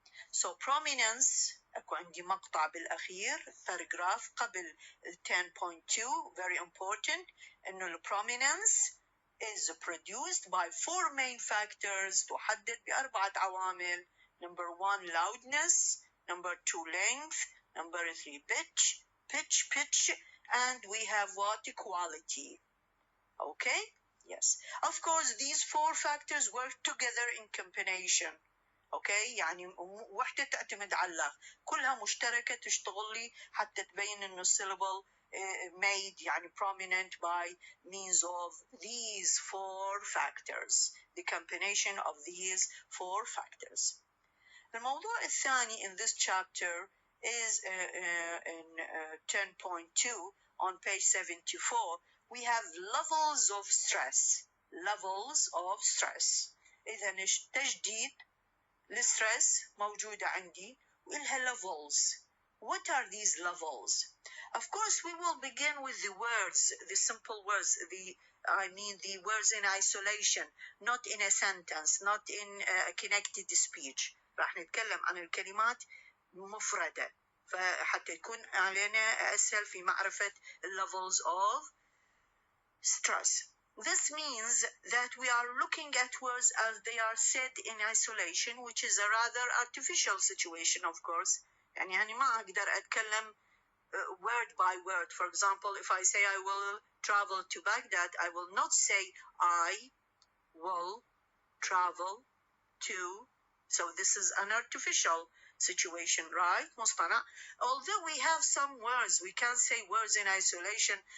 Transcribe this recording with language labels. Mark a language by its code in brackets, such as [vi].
[en] So prominence, [ar] أكو عندي مقطع بالأخير [en] paragraph [ar] قبل [en] 10.2 very important [ar] إنه [en] prominence is produced by 4 main factors [ar] تحدد ب4 عوامل. [en] Number 1 loudness, number 2 length, number 3 pitch, and we have what? Quality. Okay? Yes. Of course, these 4 factors work together in combination. Okay? [ar] يعني وحدة تعتمد على كلها مشتركة تشتغل لي حتى تبين إنه الsyllable made يعني prominent [en] by means of these 4 factors. The combination of these 4 factors. [ar] الموضوع الثاني [en] in this chapter is in 10.2 on page 74. We have levels of stress. Levels of stress. [ar] إذا تجديد الستريس موجودة عندي وإلها levels. [en] What are these levels? Of course, we will begin with the words, the simple words, the words in isolation, not in a sentence, not in a connected speech. [ar] راح نتكلم عن الكلمات مفردة فحتى يكون علينا أسهل في معرفة levels of stress. [en] This means that we are looking at words as they are said in isolation, which is a rather artificial situation, of course. [ar] يعني ما أقدر أتكلم [en] word by word. For example, if I say I will travel to Baghdad, I will not say I will travel to. So this is an artificial situation, right? [ar] مصطنع. [en] Although we have some words, we can say words in isolation.